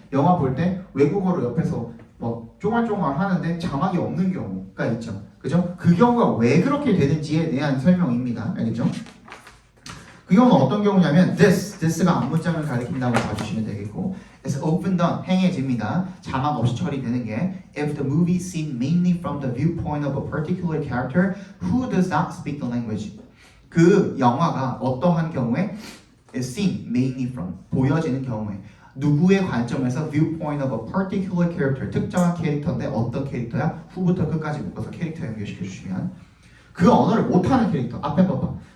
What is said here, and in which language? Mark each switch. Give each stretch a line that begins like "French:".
Korean: 영화 볼 때 외국어로 옆에서 뭐 쫑알쫑알 하는데 자막이 없는 경우가 있죠, 그죠? 그 경우가 왜 그렇게 되는지에 대한 설명입니다. 알겠죠? 그 경우는 어떤 경우냐면 this가 앞문장을 가리킨다고 봐주시면 되겠고
English: is often done,
Korean: 행해집니다. 자막 없이 처리되는 게
English: if the movie is seen mainly from the viewpoint of a particular character who does not speak the language.
Korean: 그 영화가 어떠한 경우에
English: is seen mainly from,
Korean: 보여지는 경우에 누구의 관점에서
English: viewpoint of a particular character,
Korean: 특정한 캐릭터인데 어떤 캐릭터야? 후부터 끝까지 묶어서 캐릭터 연결시켜 주시면 그 언어를 못하는 캐릭터, 앞에 봐봐.